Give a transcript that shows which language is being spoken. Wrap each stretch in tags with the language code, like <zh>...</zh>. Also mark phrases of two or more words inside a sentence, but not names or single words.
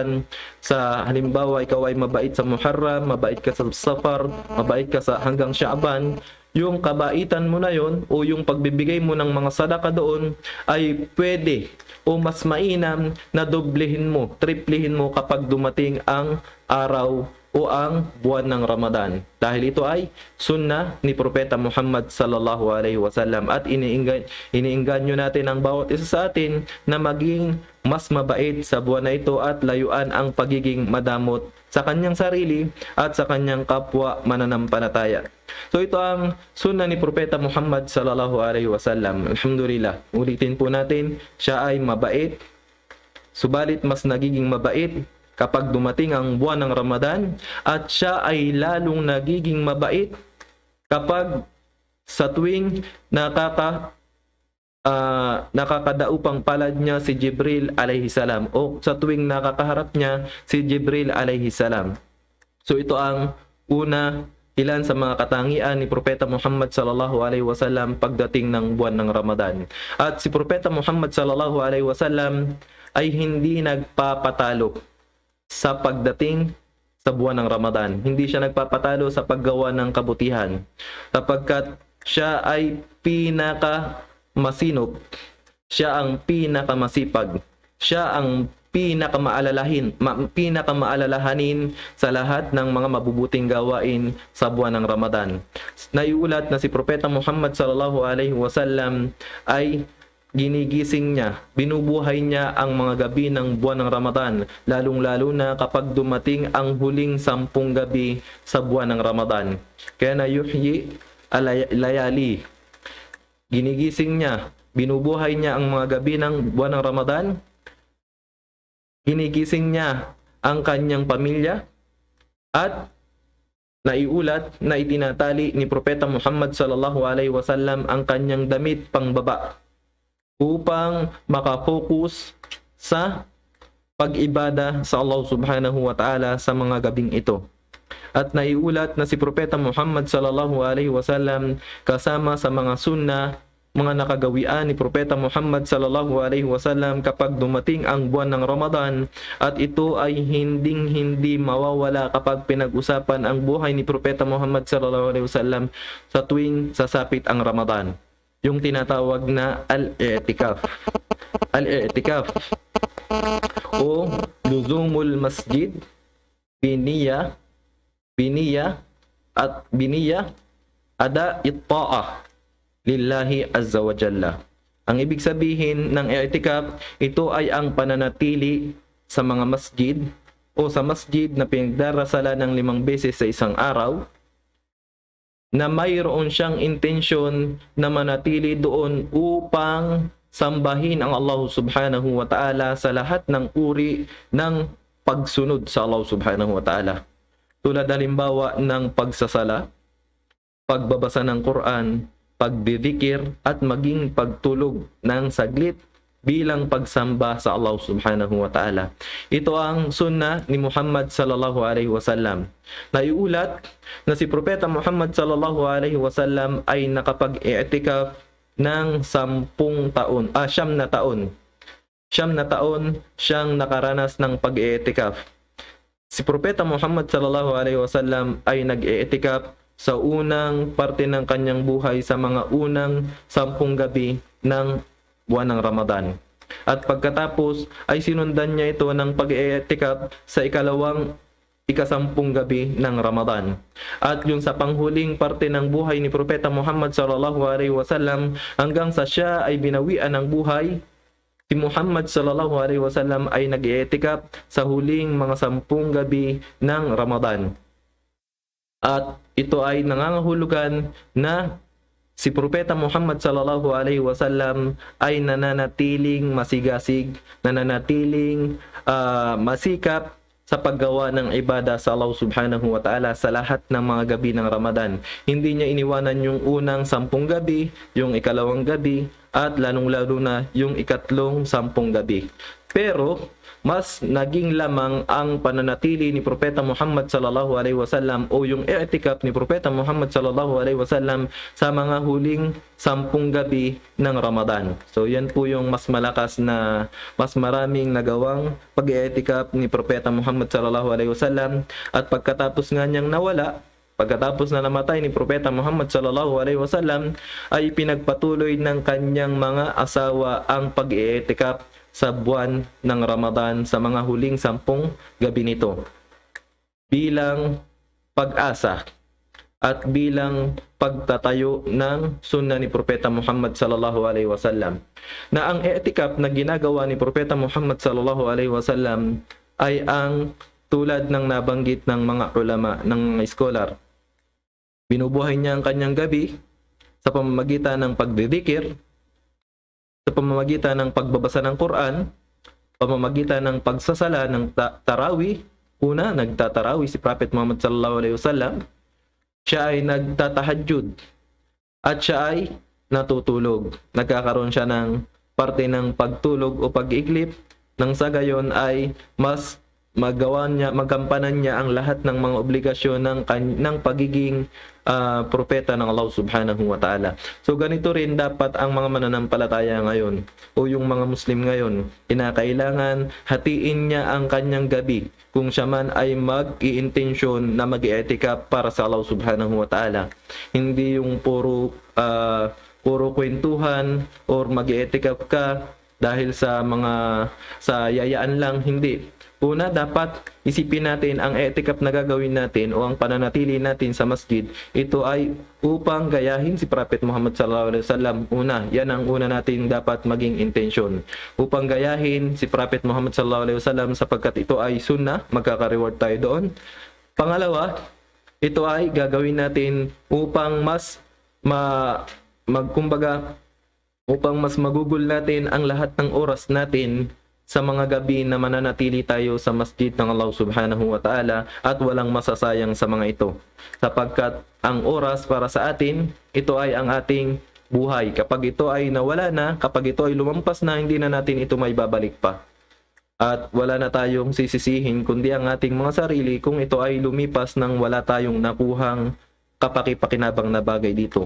<tl>Sa halimbawa, ikaw ay mabait sa Muharram, mabait ka sa Safar, mabait ka sa hanggang Sha'ban, yung kabaitan mo na yon o yung pagbibigay mo ng mga sadaka doon ay pwede o mas mainam na doblehin mo, triplihin mo kapag dumating ang araw o ang buwan ng Ramadan. Dahil ito ay sunnah ni Propeta Muhammad</tl> <ar>صلى الله عليه وسلم,</ar> <tl>at iniinganyo natin ang bawat isa sa atin na maging mas mabait sa buwan na ito at layuan ang pagiging madamot sa kanyang sarili at sa kanyang kapwa mananampalataya. So ito ang sunnah ni Propeta Muhammad</tl> <ar>صلى الله عليه وسلم.</ar> <tl>Alhamdulillah. Ulitin po natin, siya ay mabait, subalit mas nagiging mabait kapag dumating ang buwan ng Ramadan, at siya ay lalong nagiging mabait kapag sa tuwing nakakadaupang palad niya si Jibril</tl> <ar>عليه السلام,</ar> <tl>o sa tuwing nakakaharap niya si Jibril</tl> <ar>عليه السلام.</ar> <tl>So ito ang ilan sa mga katangian ni Propeta Muhammad</tl> <ar>صلى الله عليه وسلم</ar> <tl>pagdating ng buwan ng Ramadan. At si Propeta Muhammad</tl> <ar>صلى الله عليه وسلم</ar> <tl>ay hindi nagpapatalo sa pagdating sa buwan ng Ramadan. Hindi siya nagpapatalo sa paggawa ng kabutihan, sapagkat siya ay pinakamasinop, siya ang pinakamasipag, siya ang pinakamaalalahanin sa lahat ng mga mabubuting gawain sa buwan ng Ramadan. Naiulat na si Propeta Muhammad</tl> <ar>صلى الله عليه وسلم</ar> <tl>ay ginigising niya, binubuhay niya ang mga gabi ng buwan ng Ramadan, lalong-lalo na kapag dumating ang huling 10 gabi sa buwan ng Ramadan. Kaya na</tl> <ar>يحيي ليالي,</ar> <tl>ginigising niya, binubuhay niya ang mga gabi ng buwan ng Ramadan, ginigising niya ang kanyang pamilya, at naiulat na itinatali ni Propeta Muhammad</tl> <ar>صلى الله عليه وسلم</ar> <tl>ang kanyang damit pangbaba upang makapokus sa pag-ibada sa Allah</tl> <ar>سبحانه وتعالى</ar> <tl>sa mga gabing ito. At naiulat na si Propeta Muhammad</tl> <ar>صلى الله عليه وسلم</ar> <tl>kasama sa mga sunnah, mga nakagawian ni Propeta Muhammad</tl> <ar>صلى الله عليه وسلم</ar> <tl>kapag dumating ang buwan ng Ramadan, at ito ay hindi mawawala kapag pinag-usapan ang buhay ni Propeta Muhammad</tl> <ar>صلى الله عليه وسلم</ar> <tl>sa tuwing sasapit ang Ramadan. Yung tinatawag na al-i'tikaf. Al-i'tikaf o</tl> <ar>لزوم المسجد بنية أداء الطاعة لله عز و جل.</ar> <tl>Ang ibig sabihin ng i'tikaf, ito ay ang pananatili sa mga masjid o sa masjid na pinagdarasalan ng 5 beses sa isang araw, na mayroon siyang intensyon na manatili doon upang sambahin ang Allah</tl> <ar>سبحانه وتعالى</ar> <tl>sa lahat ng uri ng pagsunod sa Allah</tl> <ar>سبحانه وتعالى.</ar> <tl>Tulad halimbawa ng pagsasala, pagbabasa ng Quran, pagdidikir, at maging pagtulog ng saglit bilang pagsamba sa Allah</tl> <ar>سبحانه وتعالى.</ar> <tl>Ito ang sunnah ni Muhammad</tl> <ar>صلى الله عليه وسلم.</ar> <tl>Naiulat na si Propeta Muhammad</tl> <ar>صلى الله عليه وسلم</ar> <tl>ay nakapag-i'tikaf ng 10 taon, 9 na taon. 9 na taon siyang nakaranas ng pag-i'tikaf. Si Propeta Muhammad</tl> <ar>صلى الله عليه وسلم</ar> <tl>ay nag-i'tikaf sa unang parte ng kanyang buhay sa mga unang 10 gabi ng buwan ng Ramadan. At pagkatapos ay sinundan niya ito ng pag-i'tikaf sa ika-10 gabi ng Ramadan. At yung sa panghuling parte ng buhay ni Propeta Muhammad</tl> <ar>صلى الله عليه وسلم</ar> <tl>hanggang sa siya ay binawian ng buhay, si Muhammad</tl> <ar>صلى الله عليه وسلم</ar> <tl>ay nag-i'tikaf sa huling mga 10 gabi ng Ramadan. At ito ay nangangahulugan na si Propeta Muhammad</tl> <ar>صلى الله عليه وسلم</ar> <tl>ay nananatiling masigasig, nananatiling masikap sa paggawa ng ibada sa Allah</tl> <ar>سبحانه وتعالى</ar> <tl>sa lahat ng mga gabi ng Ramadan. Hindi niya iniwanan yung unang 10 gabi, yung ikalawang gabi, at lalong-lalo na yung ikatlong 10 gabi. Pero mas naging lamang ang pananatili ni Propeta Muhammad</tl> <ar>صلى الله عليه وسلم</ar> <tl>o yung i'tikaf ni Propeta Muhammad</tl> <ar>صلى الله عليه وسلم</ar> <tl>sa mga huling 10 gabi ng Ramadan. So yan po yung mas malakas na mas maraming nagawang pag-i'tikaf ni Propeta Muhammad</tl> <ar>صلى الله عليه وسلم,</ar> <tl>at pagkatapos nga niyang nawala, pagkatapos na namatay ni Propeta Muhammad</tl> <ar>صلى الله عليه وسلم,</ar> <tl>ay pinagpatuloy ng kanyang mga asawa ang pag-i'tikaf sa buwan ng Ramadan sa mga huling 10 gabi nito bilang pag-asa at bilang pagtatayo ng sunnah ni Propeta Muhammad</tl> <ar>صلى الله عليه وسلم,</ar> <tl>na ang i'tikaf na ginagawa ni Propeta Muhammad</tl> <ar>صلى الله عليه وسلم</ar> <tl>ay ang tulad ng nabanggit ng mga ulama, ng mga scholar. Binubuhay niya ang kanyang gabi sa pamamagitan ng pagdidikir, sa pamamagitan ng pagbabasa ng Quran, pamamagitan ng pagsasala ng tarawih. Una, nagtatarawi si Prophet Muhammad</tl> <ar>صلى الله عليه وسلم.</ar> <tl>Siya ay nagtatahajjud at siya ay natutulog. Nagkakaroon siya ng parte ng pagtulog o pag-iglip, nang sa gayon ay mas magampanan niya ang lahat ng mga obligasyon ng pagiging propeta ng Allah</tl> <ar>سبحانه وتعالى.</ar> <tl>So ganito rin dapat ang mga mananampalataya ngayon o yung mga Muslim ngayon. Kinakailangan hatiin niya ang kanyang gabi kung siya man ay mag-iintensyon na mag-i'tikaf para sa Allah</tl> <ar>سبحانه وتعالى.</ar> <tl>Hindi yung puro kwentuhan or mag-i'tikaf ka dahil sa yayaan lang. Hindi. Una, dapat isipin natin ang i'tikaf na gagawin natin o ang pananatili natin sa masjid, ito ay upang gayahin si Prophet Muhammad</tl> <ar>صلى الله عليه وسلم.</ar> <tl>Una, yan ang una natin dapat maging intensyon. Upang gayahin si Prophet Muhammad</tl> <ar>صلى الله عليه وسلم</ar> <tl>sapagkat ito ay sunnah, magkaka-reward tayo doon. Pangalawa, ito ay gagawin natin upang upang mas magugol natin ang lahat ng oras natin sa mga gabi na mananatili tayo sa masjid ng Allah</tl> <ar>سبحانه وتعالى,</ar> <tl>at walang masasayang sa mga ito. Sapagkat ang oras para sa atin, ito ay ang ating buhay. Kapag ito ay nawala na, kapag ito ay lumampas na, hindi na natin ito may babalik pa. At wala na tayong sisisihin kundi ang ating mga sarili kung ito ay lumipas nang wala tayong nakuhang kapaki-pakinabang na bagay dito.</tl>